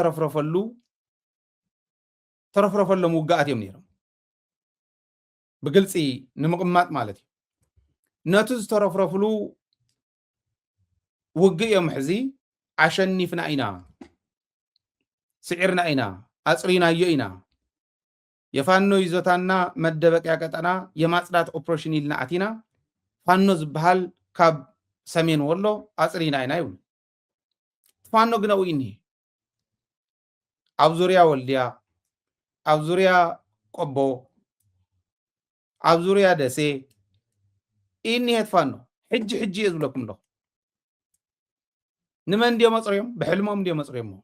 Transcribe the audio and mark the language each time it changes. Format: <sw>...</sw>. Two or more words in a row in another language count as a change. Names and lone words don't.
<ti>ዝተረፍረፈሎም ውግኣት እዮም ነይሮም ብግልፂ ንምቕማጥ ማለት እዩ ነቲ ዝተረፍረፍሉ ውግእ እዮም ሕዚ ኣሸኒፍና ኢና ስዒርና ኢና ኣፅሪናዮ ኢና</ti> <am>የፋኖ ይዞታና መደበቂያ ቀጠና የማጽዳት ኦፕሬሽን</am> <ti>ኢልና ኣቲና ፋኖ ዝበሃል ካብ ሰሜን ወሎ ኣፅሪና ኢና ይብሉ ፋኖ ግን ኣብኡ እኒሄ ኣብ ዙርያ ወልድያ ኣብ ዙርያ ቆቦ ኣብ ዙርያ ደሴ እኒሄት ፋኖ ሕጂ እየ ዝብለኩም ኣለኹ ንመን ድዮም ኣፅሪዮም ብሕልሞም ድዮም ኣፅሪዮም</ti>